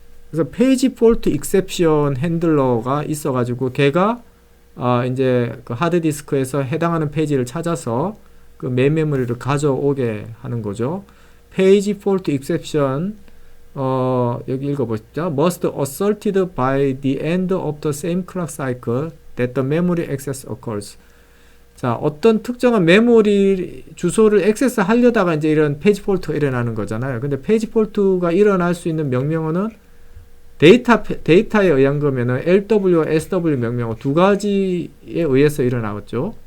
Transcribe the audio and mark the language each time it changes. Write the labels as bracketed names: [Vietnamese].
[Korean] 그래서 페이지 폴트 exception 핸들러가 있어가지고 걔가 이제 그 하드디스크에서 해당하는 페이지를 찾아서 그 메인 메모리를 가져오게 하는 거죠. 페이지 폴트 exception 여기 읽어보시죠. [English] must asserted by the end of the same clock cycle that the memory access occurs. [Korean] 자, 어떤 특정한 메모리 주소를 액세스 하려다가 이제 이런 페이지 폴트가 일어나는 거잖아요. 근데 페이지 폴트가 일어날 수 있는 명령어는 데이터에 의한 거면은 LW와 SW 명령어 두 가지에 의해서 일어나겠죠.